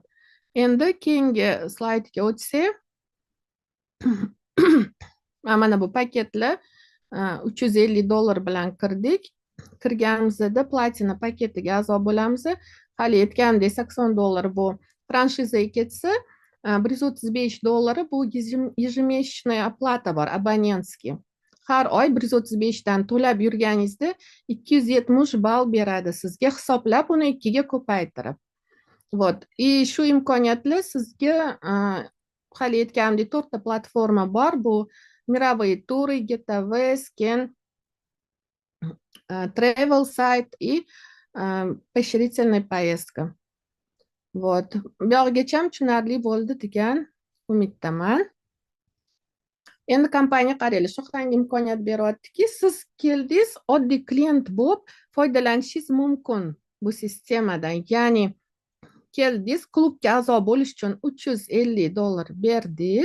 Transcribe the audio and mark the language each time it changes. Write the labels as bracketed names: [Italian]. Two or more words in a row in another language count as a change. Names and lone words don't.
[Uzbek] Endi keyingi slaydga o'tsak, mana bu paketlar $350 bilan kirdik. Kirganimizda platina paketiga a'zo bo'lamiz. Hali aytganimdek $80 bu franshizaga ketsa, $135 bu [Russian] ежемесячная оплата [Uzbek] bor, abonentskiy. Har oy 135 dan to'lab yurganingizda 270 ball beradi sizga, hisoblab uni 2 ga ko'paytirib. [Russian] Вот. [Uzbek] И shu imkoniyatlar sizga hali aytganimdek 4 ta platforma bor. [Russian] Bu мировые туры, Getaway, Scan, Travel Site и поощрительная поездка. Вот. [Uzbek] Bu yoqgacha tushunarli bo'ldi degan umiddaman. Endi kompaniya qaranglar, shu qanday imkoniyat beryaptiki, siz keldingiz, oddiy klient bo'lib foydalanishingiz mumkin bu sistemadan. Ya'ni keldingiz, klubga a'zo bo'lish uchun $350 berdingiz.